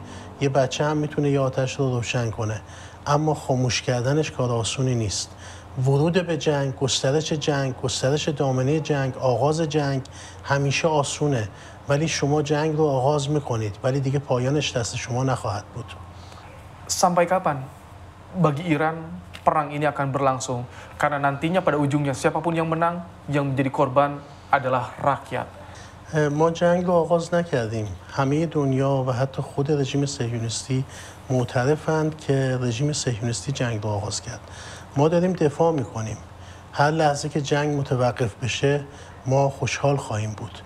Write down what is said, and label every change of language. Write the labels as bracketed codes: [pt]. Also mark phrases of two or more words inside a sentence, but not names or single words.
[fa] یه بچه هم میتونه یه آتش رو روشن کنه، اما خاموش کردنش کار آسونی نیست. ورود به جنگ، گسترش دامنه جنگ، آغاز جنگ همیشه آسونه، ولی شما جنگ رو آغاز میکنید ولی دیگه پایانش دست شما نخواهد بود. [id] Sampai kapan bagi Iran perang ini akan berlangsung? Karena nantinya pada ujungnya siapapun yang menang, yang menjadi korban adalah rakyat. [fa] ما جنگ رو آغاز نکردیم. همه دنیا و حتی خود رژیم صهیونیستی معترفند که رژیم صهیونیستی جنگ رو آغاز کرد. ما داریم دفاع میکنیم. هر لحظه که جنگ متوقف بشه ما خوشحال خواهیم بود.